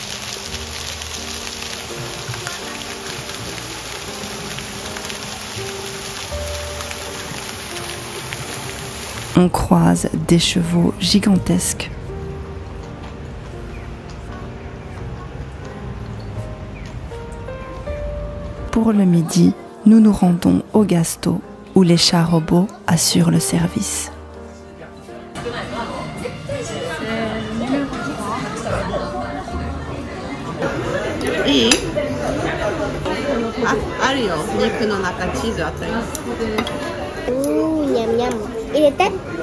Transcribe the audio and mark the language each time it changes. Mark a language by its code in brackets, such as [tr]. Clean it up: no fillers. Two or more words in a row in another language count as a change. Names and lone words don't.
[fr] On croise des chevaux gigantesques. Pour le midi, nous nous rendons au Gasto, où les chats robots assurent le service. [ja] いい？あるよ。肉の中チーズあったよ。ニャムニャム。入れて。かわいい。